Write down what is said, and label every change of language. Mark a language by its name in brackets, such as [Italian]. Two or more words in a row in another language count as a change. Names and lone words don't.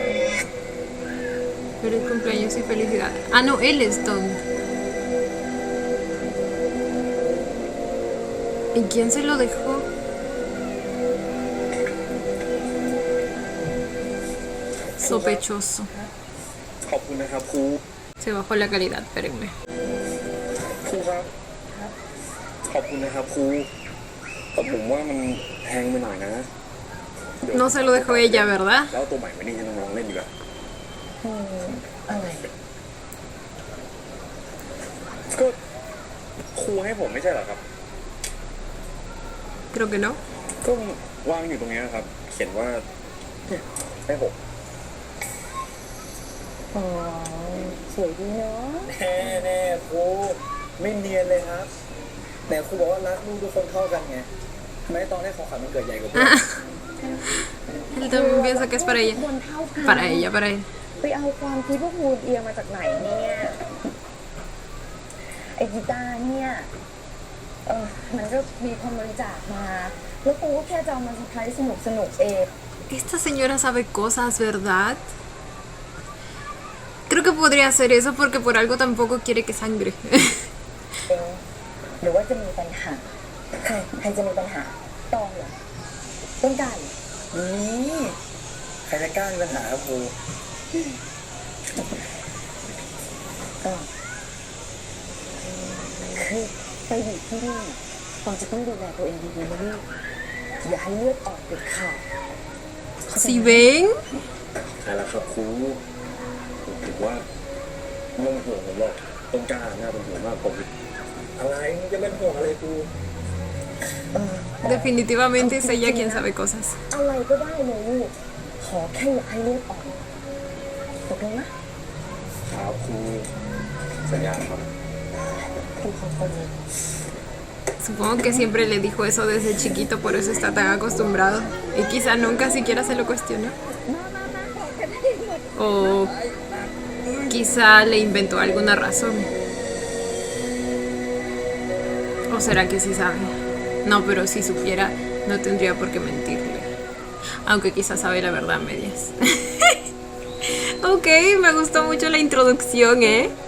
[Spanish] Feliz cumpleaños y felicidad. Ah, no, él es Don. ¿Y quién se lo dejó? Sospechoso. [Thai] ขอบคุณนะครับครู [Spanish] Se bajó la calidad, espérenme. [Thai] ครูครับขอบคุณนะครับครูแต่ผมว่ามันแพงไปหน่อยนะ [Spanish] No se lo dejó ella, ¿verdad? [Thai] แล้วตัวใหม่มานี่ให้น้องๆเล่นดีกว่า อะไร ก็ครูให้ผมไม่ใช่เหรอครับ [Spanish] Creo que no. [Thai] ก็วางอยู่ตรงนี้ครับ เขียนว่าเนี่ยให้ผม อ๋อสวยดีเนาะ แน่ครูไม่เนียนเลยครับแต่ครูบอกว่ารักลูกทุกคนเท่ากันไงทำไมตอนให้ของขวัญมันเกิดใหญ่กว่าเพื่อน [Spanish] Él también piensa que es para ella. [Thai] คนเท่ากัน [Spanish] Para ella, para él. [Thai] ไปเอาความคิดพวกมูดเอียมาจากไหนเนี่ยไอ้กีตาร์เนี่ยมันก็มีคนบริจาคมาแล้วครูก็แค่จะเอามาเซอร์ไพรส์สนุกเอง [Spanish] Esta señora sabe cosas, ¿verdad? Creo que podría hacer eso porque por algo tampoco quiere que sangre. [Thai] หรือว่าจะมีปัญหาใครจะมีปัญหาตองเหรอต้นกล้าเหรอ นี่ใครจะกล้ามีปัญหาครับครู คือไปอยู่ที่นี่ตองจะต้องดูแลตัวเองดีๆนะลูกอย่าให้เลือดออกเด็ดขาด [Spanish] Si ven, [Thai] ใช่แล้วครับครูผมถือว่าไม่ต้องห่วงผมหรอกต้นกล้าน่าเป็นห่วงมากผม อะไรมึงจะเป็นห่วงอะไรครู [Spanish] definitivamente es ella quien sabe cosas. [Thai] อะไรก็ได้เลยลูกขอแค่อย่าให้เลือดออกตกลงนะ ครับครูสัญญาครับ [Spanish] Supongo que siempre le dijo eso desde chiquito, por eso está tan acostumbrado. Y quizá nunca siquiera se lo cuestionó. [Thai] มาบอกกันได้หมด [Spanish] O quizá le inventó alguna razón. ¿O será que sí sabe? No, pero si supiera, no tendría por qué mentirle. Aunque quizá sabe la verdad a medias. Ok, me gustó mucho la introducción, ¿eh?